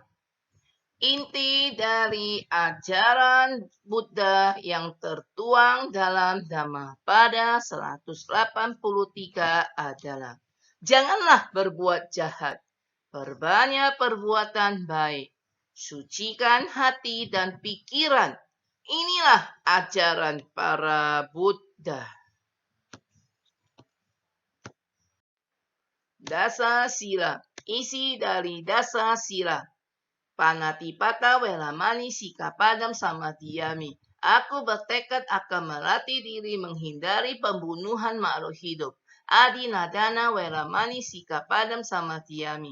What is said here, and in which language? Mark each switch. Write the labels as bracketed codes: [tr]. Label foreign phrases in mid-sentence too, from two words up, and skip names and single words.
[id] Inti dari ajaran Buddha yang tertuang dalam Dhammapada 183 adalah: janganlah berbuat jahat, perbanyak perbuatan baik, sucikan hati dan pikiran. Inilah ajaran para Buddha. [pi] Dasa sila. [id] Isi dari [pi] dasa sila: Panatipata, Welamani, Sikapadam, Samadhiyami. [id] Aku bertekad akan melatih diri menghindari pembunuhan makhluk hidup. [pi] Adinadana, Welamani, Sikapadam, Samadhiyami.